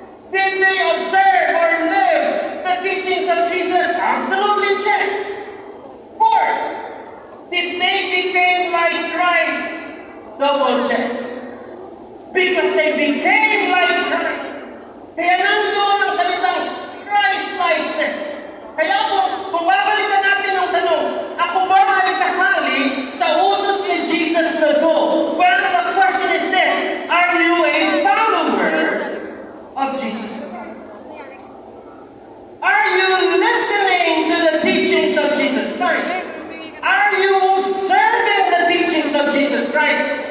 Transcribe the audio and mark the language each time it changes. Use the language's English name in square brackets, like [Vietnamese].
[English] Did they observe or live the teachings of Jesus? Absolutely check. 4. Did they become like Christ? Double check. Because they became like Christ. [Filipino] Kaya nandoon ang salitang Christ-likeness. Kaya kung babalikan natin ang tanong, ako ba ay kasali sa utos ni Jesus na go? [English] Well, the question is this: are you a follower of Jesus Christ? Are you listening to the teachings of Jesus Christ? Are you observing the teachings of Jesus Christ?